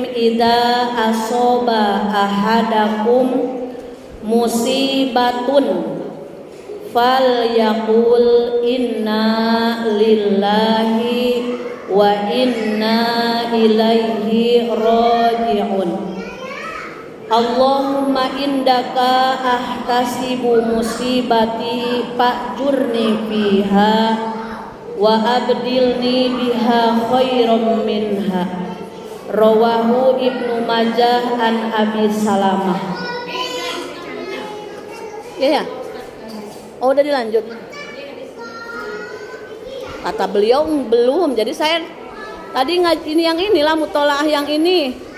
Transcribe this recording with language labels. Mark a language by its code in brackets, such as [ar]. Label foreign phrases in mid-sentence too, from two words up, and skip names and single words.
[ar] إذا أصاب أحدكم مصيبة فليقل إنا لله وإنا إليه راجعون. اللهم عندك أحتسب مصيبتي فأجرني فيها وأبدلني بها خيرا منها. رواه ابن ماجه عن أبي سلمة. [id] Ya. Oh, udah dilanjut. Kata beliau belum. Jadi saya tadi ini yang inilah mutolaah yang ini.